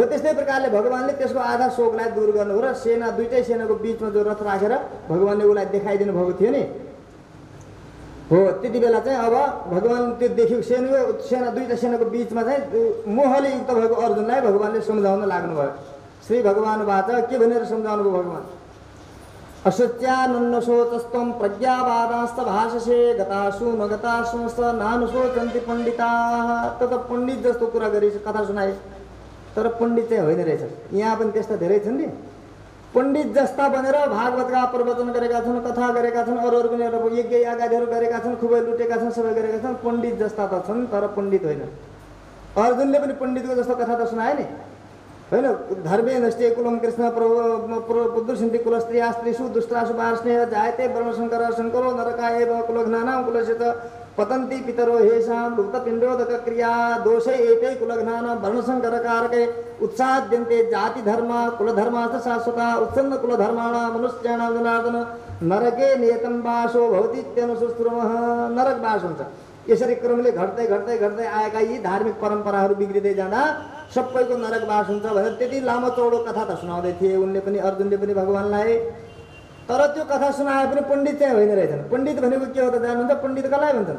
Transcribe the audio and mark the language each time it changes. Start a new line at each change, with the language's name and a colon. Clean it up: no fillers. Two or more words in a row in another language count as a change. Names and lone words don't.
Nepali: त्यस्तै प्रकारले भगवानले त्यसको आधा शोकलाई दूर गर्नु हो र सेना, दुइटै सेनाको बिचमा जो रथ राखेर भगवानले उसलाई देखाइदिनु भएको थियो नि हो, त्यति बेला चाहिँ अब भगवान त्यो देख्यो सेना दुईटा सेनाको बिचमा चाहिँ मोहले युक्त भएको अर्जुनलाई भगवानले सम्झाउन लाग्नुभयो। श्री भगवान बाट के भनेर सम्झाउनु भयो भगवान,
Sanskrit: अशोच्यानन्नशोचस्त्वं प्रज्ञावादास्त भाषसे गतासु न गतासु नानुशोचन्ति पण्डिताः।
Nepali: त पण्डित जस्तो कुरा गरी कथा सुनाए, तर पण्डित चाहिँ होइन रहेछ। यहाँ पनि त्यस्ता धेरै छन् नि, पण्डित जस्ता बनेर भागवतका प्रवचन गरेका छन्, कथा गरेका छन्, अरू पनि यज्ञ यागादिहरू गरेका छन्, खुबै लुटेका छन्, सबै गरेका छन्, पण्डित जस्ता त छन् तर पण्डित होइन। अर्जुनले पनि पण्डितको जस्तो कथा त सुनाए नि होइन।
Sanskrit: धर्मे नष्टे कुलम कृष्ण पुदुषन्ति कुलस्त्रिया स्त्रीषु दुष्टासु पार्ष्णेय जायते वर्णशङ्कर शङ्करो नरका एव कुलघ्नानां कुलस्य पतन्ति पितरो हेषां लुप्तपिण्डोदक क्रिया दोषे एते कुलघ्नानां वर्णशङ्करकारके उत्साद्यन्ते जाति धर्म कुलधर्माश्च शाश्वता उत्सन्न कुलधर्माणां मनुष्याणां जनार्दन नरके नियतं वासो भवतीत्यनुसुश्रुमः।
Nepali: नरक वास हुन्छ। यसरी क्रमले घट्दै घट्दै घट्दै आएका यी धार्मिक परम्पराहरू बिग्रिँदै जाँदा सबैको नरक वास हुन्छ भनेर त्यति लामो चौडो कथा त सुनाउँदै थिए उनले पनि, अर्जुनले पनि भगवानलाई। तर त्यो कथा सुनाए पनि पण्डित चाहिँ होइन रहेछन्। पण्डित भनेको के हो त जान्नुहुन्छ? पण्डित कसलाई भन्छन्?